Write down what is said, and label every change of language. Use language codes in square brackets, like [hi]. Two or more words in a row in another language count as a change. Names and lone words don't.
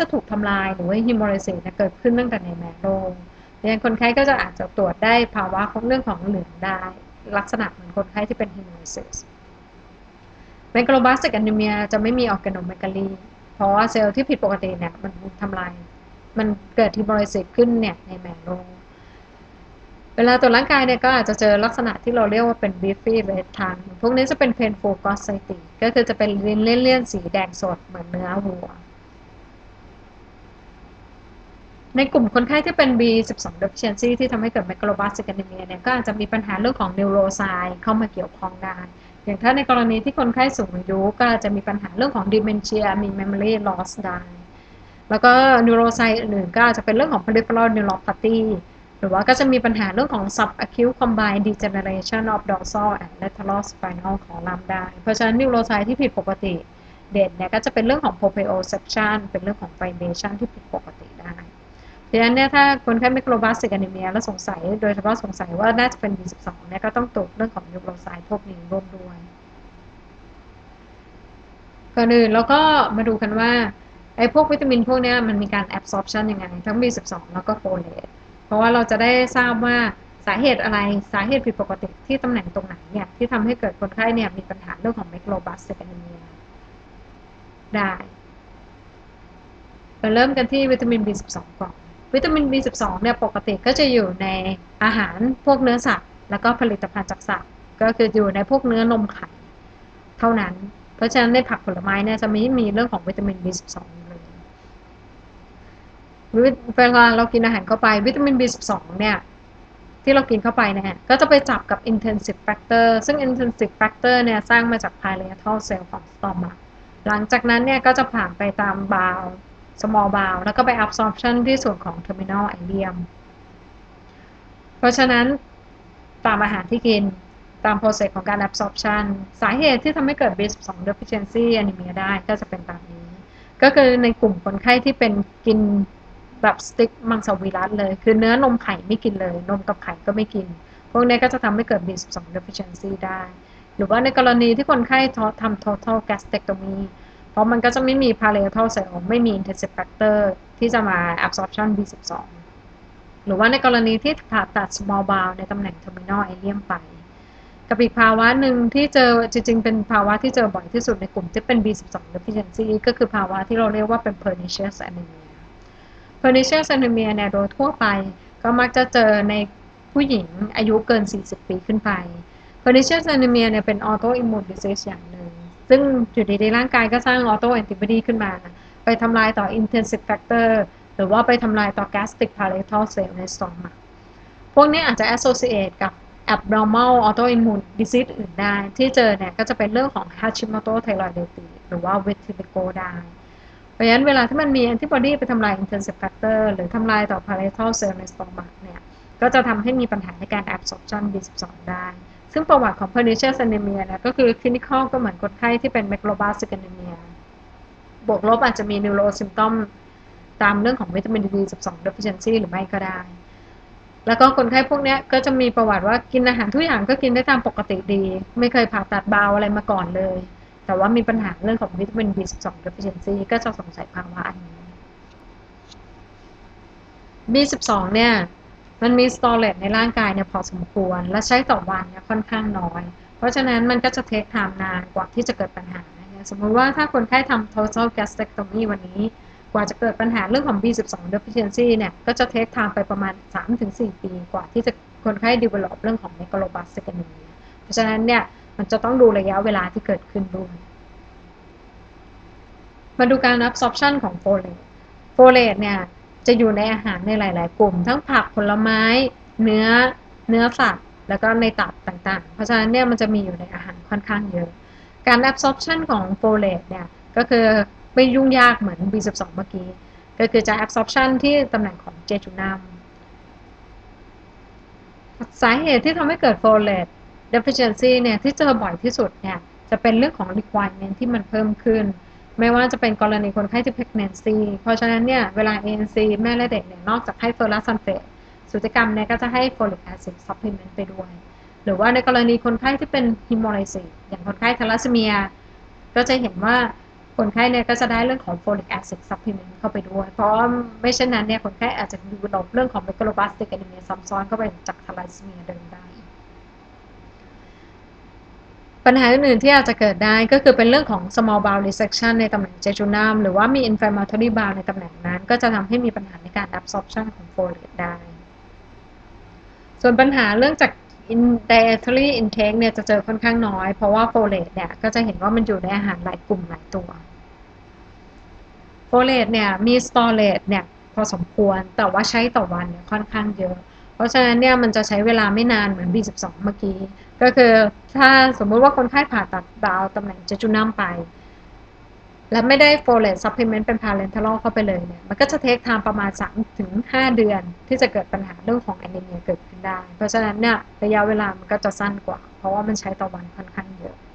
[th] ถูกทำลายหรือว่าฮีโมลิซิสเกิดขึ้นตั้งแต่ในแมโรเพราะฉะนั้นคนไข้ก็จะอาจจะตรวจได้ภาวะของเรื่องของเหลืองได้ลักษณะเหมือนคนไข้ที่เป็น [en] hemolysis megaloblastic anemia [th] จะไม่มีออร์แกโนเมกาลีเพราะว่าเซลล์ที่ผิดปกติเนี่ยมันทำลายมันเกิดฮีโมลิซิสขึ้นเนี่ยในแมโรเวลาตรวจร่างกายเนี่ยก็อาจจะเจอลักษณะที่เราเรียกว่าเป็น [en] beefy red tongue [th] พวกนี้จะเป็น [en] painful gositis [th] ก็คือจะเป็นลิ้นเลี่ยนๆสีแดงสดเหมือนเนื้อวัว ในกลุ่มคนไข้ที่เป็น [en] B12 deficiency [th] ที่ทำให้เกิด [en] megaloblastic anemia [th] เนี่ยก็อาจจะมีปัญหาเรื่องของ neurocyte เข้ามาเกี่ยวข้องได้อย่างถ้าในกรณีที่คนไข้สู งอายุก็อาจจะมีปัญหาเรื่องของ dementia มี [en] memory loss [th] ได้แล้วก็ neurocyte อื่นๆก็อาจจะเป็นเรื่องของ [en] peripheral neuropathy [th] หรือว่าก็จะมีปัญหาเรื่องของ [en] subacute combined degeneration of dorsal and lateral spinal column [th] ได้เพราะฉะนั้น neurocyte ที่ผิดปกติเด่นเนี่ยก็จะเป็นเรื่องของ proprioception เป็นเรื่องของ fibrillation ที่ผิดปกติได้ดังนั้นเนี่ยถ้าคนไข้ [en] megaloblastic anemia [th] แล้วสงสัยโดยเฉพาะสงสัยว่าน่าจะเป็น B12 เนี่ยก็ต้องตรวจเรื่องของ neurocyte พวกนี้ร่วมด้วย ก่อนอื่นเราก็มาดูกันว่าไอ้พวกวิตามินพวกนี้มันมีการ absorption ยังไงทั้ง B12 แล้วก็ folate เพราะว่าเราจะได้ทราบว่าสาเหตุอะไรสาเหตุผิดปกติที่ตำแหน่งตรงไหนเนี่ยที่ทำให้เกิดคนไข้เนี่ยมีปัญหาเรื่องของ [en] megaloblastic anemia [th] ได้ มาเริ่มกันที่วิตามิน B12 ก่อนวิตามิน B12 เนี่ยปกติก็จะอยู่ในอาหารพวกเนื้อสัตว์แล้วก็ผลิตภัณฑ์จากสัตว์ก็คืออยู่ในพวกเนื้อนมไข่เท่านั้นเพราะฉะนั้นในผักผลไม้เนี่ยจะไม่มีเรื่องของวิตามิน B12 เลย เวลาเรากินอาหารเข้าไปวิตามิน B12 เนี่ยที่เรากินเข้าไปเนี่ยก็จะไปจับกับ [en] intensive factor [th] ซึ่ง [en] intensive factor [th] เนี่ยสร้างมาจาก [en] parietal cell [th] ของ stomach หลังจากนั้นเนี่ยก็จะผ่านไปตาม [en] bowel small bowel [th] แล้วก็ไป absorption ที่ส่วนของ [en] terminal ileum [th] เพราะฉะนั้นตามอาหารที่กินตาม process ของการ absorption สาเหตุที่ทำให้เกิด [en] B12 deficiency anemia [th] ได้ก็จะเป็นตามนี้ก็คือในกลุ่มคนไข้ที่เป็นกินแบบสติ๊กมังสวิรัติเลยคือเนื้อนมไข่ไม่กินเลยนมกับไข่ก็ไม่กินพวกนี้ก็จะทำให้เกิด [en] B12 deficiency [th] ได้หรือว่าในกรณีที่คนไข้ทำ [en] total gastrectomy [th] เพราะมันก็จะไม่มี [en] parietal cell [th] ไม่ มี [en] intensive factor [th] ที่จะมา [en] absorption B12 [th] หรือว่าในกรณีที่ผ่าตัด [en] small bowel [th] ในตำแหน่ง [en] terminal ileum [th] ไปกับอีกภาวะหนึ่งที่เจอจริงๆเป็นภาวะที่เจอบ่อยที่สุดในกลุ่มที่เป็น [en] B12 deficiency [th] ก็คือภาวะที่เราเรียกว่าเป็น [en] pernicious anemia pernicious anemia [th] เนี่ยโดยทั่วไปก็ มักจะเจอในผู้หญิงอายุเกิน40ปีขึ้นไป [en] pernicious anemia [th] เนี่ยเป็น [en] autoimmune disease [th] อย่างหนึ่งซึ่งอยู่ดีๆร่างกายก็สร้าง [en] auto antibody [th] ขึ้นมาไปทำลายต่อ [en] intensive factor [th] หรือว่าไปทำลายต่อ [en] gastric parietal [th] cell ใน stomach พวกนี้อาจจะ associate กับ [en] abnormal autoimmune disease [th] อื่นได้ที่เจอเนี่ยก็จะเป็นเรื่องของ Hashimoto thyroiditis หรือว่า vitiligo ได้เพราะฉะนั้นเวลาที่ มันมี antibody ไปทำลาย [en] intensive factor [th] หรือทำลายต่อ [en] parietal cell [th] ใน stomach เนี่ยก็จะทำให้มีปัญหาในการ [en] absorption B12 [th] ได้ ซึ่งประวัติของ [en] pernicious anemia [th] นะก็คือ clinical ก็เหมือนคนไข้ที่เป็น [en] megaloblastic anemia [th] บวกลบอาจจะมี [en] neuro symptom [th] ตามเรื่องของวิตามิน [en] B12 deficiency [th] หรือไม่ก็ได้แล้วก็คนไข้พวกนี้ก็จะมีประวัติว่ากินอาหารทุกอย่างก็กินได้ตามปกติดีไม่เคยผ่าตัดบาวอะไรมาก่อนเลยแต่ว่ามีปัญหาเรื่องของวิตามิน [en] B12 deficiency [th] ก็จะสงสัยภาวะอันนี้ B12 เนี่ยมันมีสตอเรจในร่างกายเนี่ยพอสมควรและใช้ต่อวันเนี่ยค่อนข้างน้อยเพราะฉะนั้นมันก็จะ [en] take time [th] นานกว่าที่จะเกิดปัญหาสมมติว่าถ้าคนไข้ทำ [en] total gastrectomy [th] วันนี้กว่าจะเกิดปัญหาเรื่องของ [en] B12 deficiency [th] เนี่ยก็จะ [en] take time [th] ไปประมาณ 3-4 ปีกว่าที่จะคนไข้ develop เรื่องของ [en] megaloblastic anemia [th] เพราะฉะนั้นเนี่ยมันจะต้องดูระยะเวลาที่เกิดขึ้นด้วย มาดูการ absorption ของ [en] folate folate [th] เนี่ยจะอยู่ในอาหารในหลายๆกลุ่มทั้งผักผลไม้เนื้อสัตว์แล้วก็ในตับต่างๆเพราะฉะนั้นเนี่ยมันจะมีอยู่ในอาหารค่อนข้างเยอะการ absorption ของ folate เนี่ยก็คือไม่ยุ่งยากเหมือน B12 เมื่อกี้ก็คือจะ absorption ที่ตำแหน่งของ jejunum สาเหตุที่ทำให้เกิด folate deficiency เนี่ยที่เจอบ่อยที่สุดเนี่ยจะเป็นเรื่องของ requirement ที่มันเพิ่มขึ้นไม่ว่าจะเป็นกร ณีคนไข้ที่ pregnancy เพราะฉะนั้นเนี่ยเวลา ANC แม่และเด็กเนี่ยนอกจากให้ [en] ferrous sulfate [th] สูติกรรมเนี่ยก็จะให้ [en] folic acid supplement [th] ไปด้วยหรือว่าในกรณีคนไข้ที่เป็น hemolysis อย่างคนไข้ทาลัสซีเมียก็จะเห็นว่าคนไข้เนี่ยก็จะได้เรื่องของ [en] folic acid supplement [th] เข้าไปด้วยเพราะไม่เช่นนั้นเนี่ยคนไข้อาจจะดูดเรื่องของ [en] megaloblastic anemia [th] ซ้ำซ้อนเข้าไปจากทาลัสซีเมียเดิมได้ ปัญหาอื่นๆที่อาจจะเกิดได้ก็คือเป็นเรื่องของ [en] small bowel resection [th] ในตำแหน่ง jejunum หรือว่ามี [en] inflammatory bowel [th] ในตำแหน่งนั้นก็จะทำให้มีปัญหาในการ absorption ของ folate ได้ส่วนปัญหาเรื่องจาก [en] dietary intake [th] เนี่ยจะเจอค่อนข้างน้อยเพราะว่า folate เนี่ยก็จะเห็นว่ามันอยู่ในอาหารหลายกลุ่มหลายตัว folate เนี่ยมี storage เนี่ยพอสมควรแต่ว่าใช้ต่อวันเนี่ยค่อนข้างเยอะเพราะฉะนั้นเนี่ยมันจะใช้เวลาไม่นานเหมือน B12 เมื่อกี้ก็คือถ้าสมมติว่าคนไข้ผ่าตัดบาวตำแหน่งเจจูนัมไปและไม่ได้ [en] folate supplement [th] เป็น parenteral เข้าไปเลยเนี่ยมันก็จะ [en] take time [th] ประมาณ 3-5 เดือนที่จะเกิดปัญหาเรื่องของ anemia เกิดขึ้นได้เพราะฉะนั้นเนี่ยระยะเวลามันก็จะสั้นกว่าเพราะว่ามันใช้ต่อวันค่อนข้างเยอะ